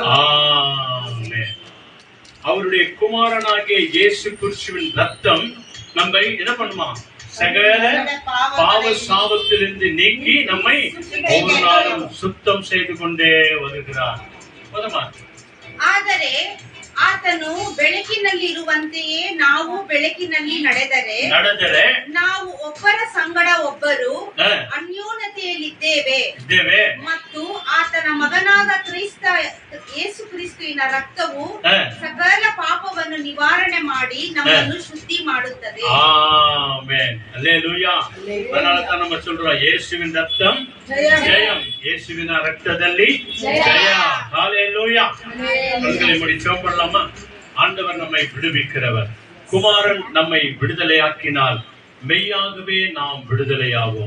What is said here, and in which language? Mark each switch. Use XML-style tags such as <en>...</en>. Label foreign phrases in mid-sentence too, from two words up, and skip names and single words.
<ta>ஆமென். அவருடைய குமாரனாகிய இயேசு கிறிஸ்துவின் ரத்தம் நம்மை என்ன பண்ணுமா? சகல பாவ சாபத்திலிருந்து நீக்கி நம்மை ஒவ்வொரு நாளும் சுத்தம் செய்து கொண்டே வருகிறார். போதுமா?</ta> <kn>ಆದರೆ ಆತನು ಬೆಳಕಿನಲ್ಲಿರುವಂತೆಯೇ ನಾವು ಬೆಳಕಿನಲ್ಲಿ ನಡೆದರೆ ನಾವು ಒಬ್ಬರ ಸಂಗಡ ಒಬ್ಬರು ಅನ್ಯೋನ್ಯತೆಯಲ್ಲಿದ್ದೇವೆ ಮತ್ತು ಆತನ ಮಗನಾದ ಯೇಸು ಕ್ರಿಸ್ತುವಿನ ರಕ್ತವು ಸಕಲ ಪಾಪವನ್ನು ನಿವಾರಣೆ ಮಾಡಿ ನಮ್ಮನ್ನು ಶುದ್ಧಿ ಮಾಡುತ್ತದೆ.</kn> <ta>ஆமென். அல்லேலூயா. அதனால தான் நம்ம சொல்றோம், இயேசுவின் ரத்தம் ஜெயம், இயேசுவின் ரத்தದಲ್ಲಿ ஜெய. ஹalleluya. கண்களை மூடி ஜெபம் பண்ணலாமா? ஆண்டவர் நம்மை விடுவிக்கிறவர். குமாரன் நம்மை விடுதலையாக்கினால் மெய்யாகவே நாம் விடுதலையாவோம்.</ta>